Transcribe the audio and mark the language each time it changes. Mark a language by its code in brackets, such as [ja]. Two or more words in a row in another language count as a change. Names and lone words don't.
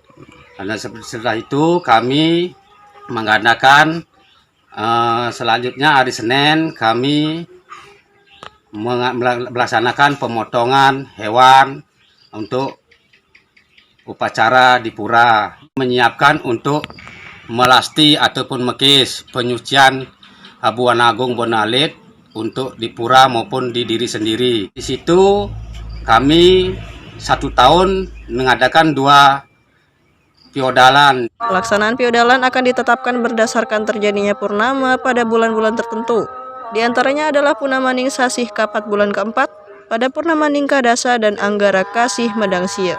[id] Karena setelah itu kami mengadakan selanjutnya hari Senin kami melaksanakan pemotongan hewan untuk upacara di pura. Menyiapkan untuk melasti ataupun mekis penyucian Habuan Agung Bonalit untuk di pura maupun di diri sendiri. Di situ kami 1 tahun mengadakan 2 Piodalan. Pelaksanaan Piodalan akan ditetapkan berdasarkan terjadinya purnama pada bulan-bulan tertentu. Di antaranya adalah Purnamaning Sasih Kapat bulan keempat, pada Purnamaning Kadasa dan Anggara Kasih Medangsia.